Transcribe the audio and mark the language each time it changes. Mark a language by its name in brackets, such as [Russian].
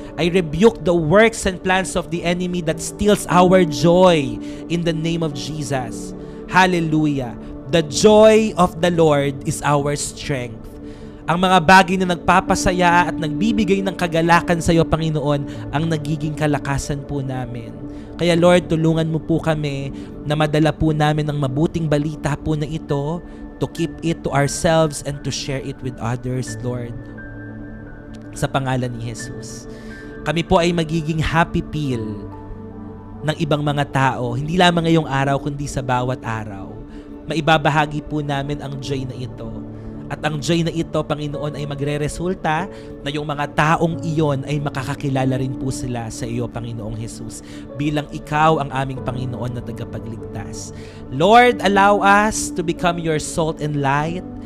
[English] I rebuke the works and plans of the enemy that steals our joy in the name of Jesus. Hallelujah. The joy of the Lord is our strength. [Filipino] Ang mga bagay na nagpapasaya at nagbibigay ng kagalakan sa iyo, Panginoon, ang nagiging kalakasan po namin. Kaya Lord, tulungan mo po kami na madala po namin ang mabuting balita po na ito, [English] to keep it to ourselves and to share it with others, [Filipino] Lord. Sa pangalan ni Jesus. Kami po ay magiging happy pill ng ibang mga tao, hindi lamang ngayong araw, kundi sa bawat araw. Maibabahagi po namin ang joy na ito. At ang joy na ito, Panginoon, ay magre-resulta na yung mga taong iyon ay makakakilala rin po sila sa iyo, Panginoong Jesus, bilang ikaw ang aming Panginoon na tagapagligtas. [English] Lord, allow us to become your salt and light.